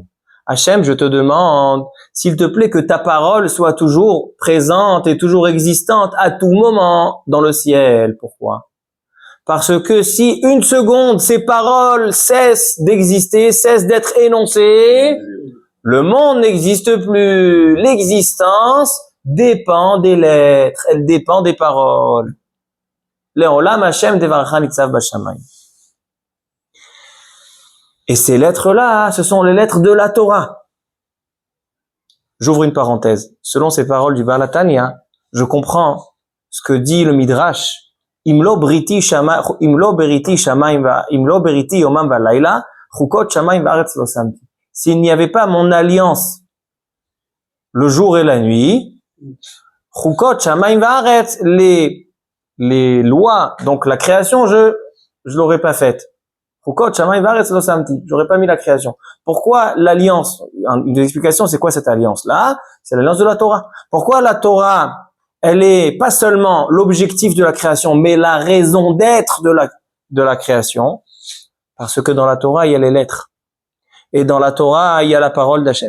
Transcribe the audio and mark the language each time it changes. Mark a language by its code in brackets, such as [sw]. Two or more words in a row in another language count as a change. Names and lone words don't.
[fr] Hachem, je te demande, s'il te plaît, que ta parole soit toujours présente et toujours existante à tout moment dans le ciel. Pourquoi? Parce que si une seconde, ces paroles cessent d'exister, cessent d'être énoncées, le monde n'existe plus. L'existence dépend des lettres, elle dépend des paroles. [he] לעולם השם דברך נצב בשמים. [fr] Et ces lettres-là, ce sont les lettres de la Torah. J'ouvre une parenthèse. Selon ces paroles du Baal HaTanya, je comprends ce que dit le Midrash. [he] אם לא בריתי שמים אם לא בריתי יומם ולילה חקות שמים וארץ לא שמתי. [fr] S'il n'y avait pas mon alliance le jour et la nuit, [he] חקות שמים וארץ, [fr] les lois, donc la création, je l'aurais pas faite. [he] חקות שמים וארץ לא שמתי. [fr] J'aurais pas mis la création. Pourquoi l'alliance? Une des explications, c'est quoi cette alliance-là? C'est l'alliance de la Torah. Pourquoi la Torah? Elle est pas seulement l'objectif de la création, mais la raison d'être de la création. Parce que dans la Torah, il y a les lettres. Et dans la Torah, il y a la parole d'Hachem.